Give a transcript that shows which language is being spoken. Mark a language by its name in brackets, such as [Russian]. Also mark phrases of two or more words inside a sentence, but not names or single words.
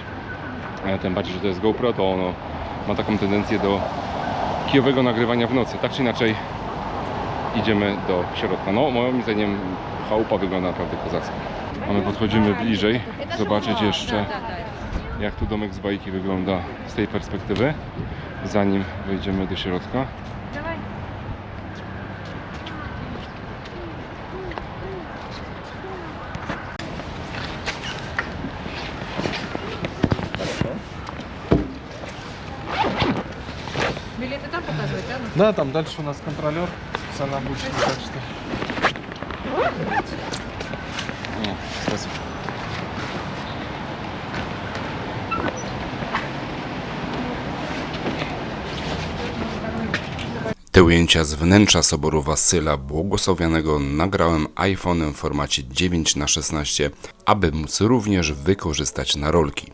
[Polish] Tym bardziej, że to jest GoPro, to ono ma taką tendencję do kijowego nagrywania w nocy. Tak czy inaczej idziemy do środka. No, moim zdaniem chałupa wygląda naprawdę kozacko. A my podchodzimy bliżej, zobaczyć jeszcze, jak tu domek z bajki wygląda z tej perspektywy, zanim wejdziemy do środka. [Russian] Билеты там показывают, да? Да, там дальше у нас контролер, цена обычная, так что... O, spасибо. [Polish] Te ujęcia z wnętrza Soboru Wasyla Błogosławionego nagrałem iPhone'em w formacie 9:16, aby móc również wykorzystać na rolki.